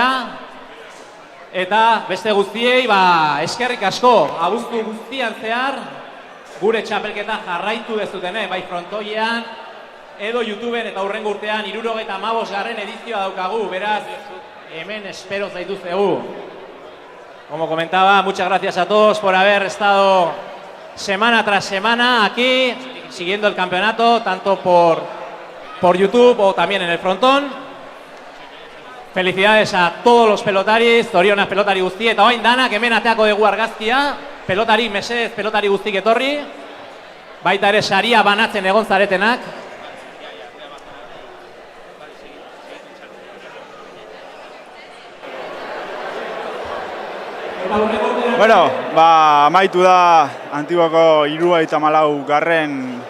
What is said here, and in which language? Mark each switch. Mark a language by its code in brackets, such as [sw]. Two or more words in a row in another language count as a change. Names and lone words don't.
[eu] Eta beste guztiei, eskerrik asko, abuztu guztian zehar, gure txapelketa jarraitu dezutene, bai frontoian, edo YouTubeen eta hurrengo urtean 75. edizioa daukagu, beraz, hemen espero zaituztegu. [es] Como comentaba, muchas gracias a todos por haber estado semana tras semana aquí, siguiendo el campeonato, tanto por YouTube o también en el frontón. Felicidades a todos los pelotaris, [eu] zorionak pelotari guzti, eta orain danak hemen ateako dugu argazkia, pelotari mesedez, pelotari guztik etorri, baita ere saria banatzen egon zaretenak. Bueno, amaitu da Antiguako 74.